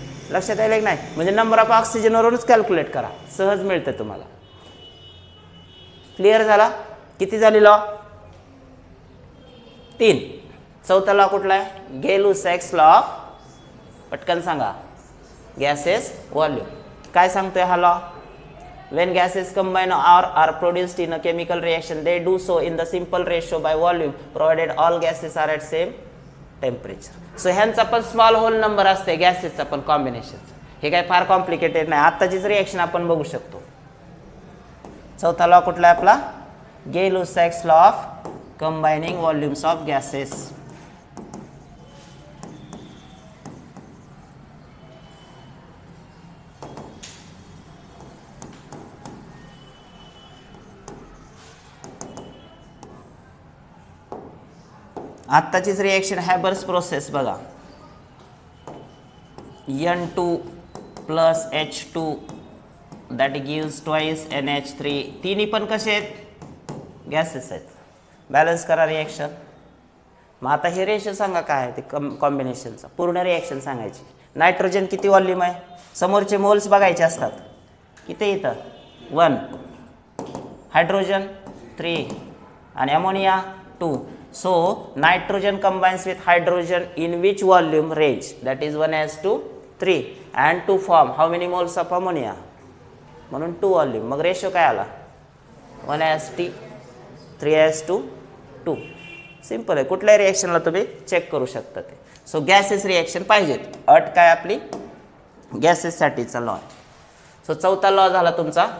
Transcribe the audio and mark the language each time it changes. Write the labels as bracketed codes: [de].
[mr] लक्षात आलं की नाही? म्हणजे नंबर ऑफ ऑक्सिजनवरूनच कॅल्क्युलेट करा, सहज मिळतं तुम्हाला. क्लिअर झाला? किती झाली लॉ? 3. चौथा लॉ कुठला आहे? गेलुसॅक्स लॉ ऑफ, पटकन सांगा, गॅसेस व्हॉल्यूम. काय सांगतोय हा law? [en] when gases combine or are produced in a chemical reaction, they do so in the simple ratio by volume provided all gases are at same temperature. [mr] So ह्यांचा पण small hole number असते गॅसेसचा पण कॉम्बिनेशनचा. हे काय फार complicated नाही, आत्ताचीच reaction आपण बघू शकतो. चौथा लॉ कुठला आहे आपला? गेलुसॅक्स law of कंबायनिंग volumes of gases. आत्ताचीच reaction हॅबर्स process बघा, [en] N2 plus H2 that gives twice NH3. [mr] तिन्ही पण कसे आहेत? गॅसेस आहेत. बॅलन्स करा रिएक्शन. मग आता हे रेशो सांगा काय आहे ते कॉम्बिनेशनचा, पूर्ण रिएक्शन सांगायची. नायट्रोजन किती व्हॉल्यूम आहे? समोरचे मोल्स बघायचे असतात. किती इथं 1, हायड्रोजन 3 आणि ammonia 2. [en] So nitrogen combines with hydrogen in which volume range? That is 1:3 and to form how many moles of ammonia? [mr] म्हणून 2 volume. मग रेशो काय आला? 1:3, 3:2. सिंपल आहे. कुठल्याही रिएक्शनला तुम्ही चेक करू शकता ते. सो गॅसेस रिएक्शन पाहिजेत. अट काय आपली? गॅसेससाठीचा लॉ आहे. सो चौथा लॉ झाला तुमचा.